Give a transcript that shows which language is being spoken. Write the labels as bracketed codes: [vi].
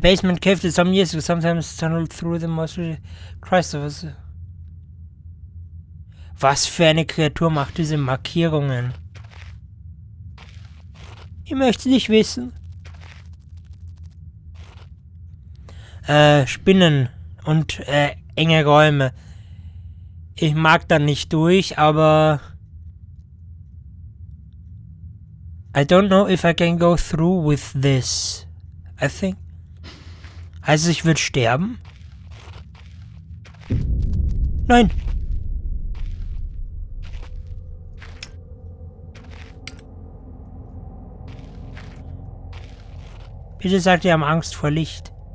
[en] Basement cave to some years ago, sometimes tunnel through the most... [de] Christ, was für eine Kreatur macht diese Markierungen? Ich möchte nicht wissen. Spinnen und enge Räume. Ich mag da nicht durch, aber... [en] I don't know if I can go through with this. I think... [de] Heißt es, ich würde sterben? Nein! Bitte sagt, ihr habt Angst vor Licht.